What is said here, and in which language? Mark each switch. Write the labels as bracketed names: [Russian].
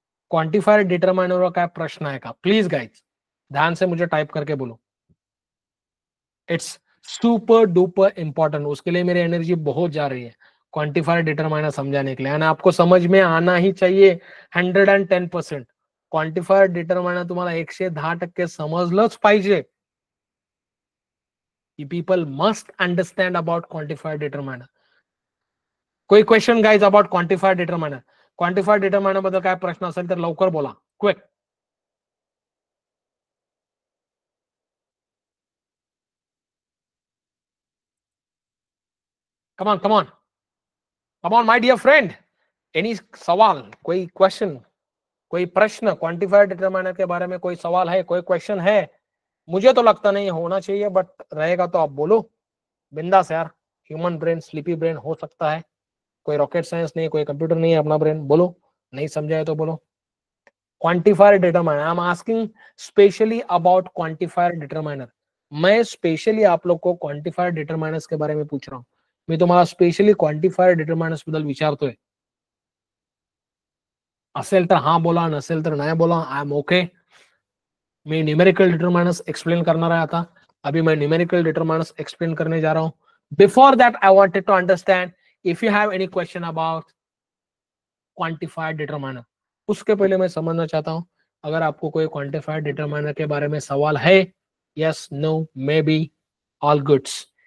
[Hindi] Quantifier determiner का क्या प्रश्न है क्या? प्लीज गाइस ध्यान से मुझे टाइप करके बोलो. [English] It's super duper important. [Hindi] उसके लिए मेरी एनर्जी बहुत जा रही है क्वांटिफायर डिटरमाइनर समझाने के लिए. आणि आपको समझ में आना ही चाहिए 110%. [Marathi] क्वांटिफायर डिटरमाइनर तुम्हाला 110% समजलंच पाहिजे. [English] People must understand about quantifier determiner. कोई question guys about quantifier determiner? [Marathi] Quantifier determiner बद्दल काय प्रश्न असेल तर लवकर बोला. [English] Quick. Come on, come on, come on my dear friend. [Hindi] Any सवाल, कोई क्वेश्चन, कोई प्रश्न क्वांटिफायर डिटरमाइनर के बारे में? कोई सवाल है, कोई क्वेश्चन है? मुझे तो लगता नहीं होना चाहिए, बट रहेगा तो आप बोलो बिंदास यार. ह्यूमन ब्रेन, स्लीपी ब्रेन हो सकता है. कोई रॉकेट साइंस नहीं, कोई कंप्यूटर नहीं है अपना ब्रेन. बोलो. नहीं समझा है तो बोलो. [English] Quantifier determiner. I am asking specially about quantifier determiner. [Hindi] मैं स्पेशली आप लोग को क्वांटिफायर डिटरमाइनर्स के बारे में पूछ रहा हूँ. [Marathi] मी तुम्हाला स्पेशली क्वांटिफायर डिटरमाइनर्स बद्दल विचारतोय. असेल तर हा बोला, नसेल तर नाही बोला. [English] I am okay. [Hindi] मैं न्यूमेरिकल डिटरमाइनर्स एक्सप्लेन करना है आता. अभी मैं न्यूमेरिकल डिटरमाइनर्स एक्सप्लेन करने जा रहा हूं. [English] Before that I wanted to understand if you have any question about quantified determiner. [Hindi] उसके पहले मैं समझना चाहता हूं, अगर आपको कोई क्वांटिफाइड डिटरमाइनर के बारे में सवाल है, [English] Yes, no, maybe, all goods.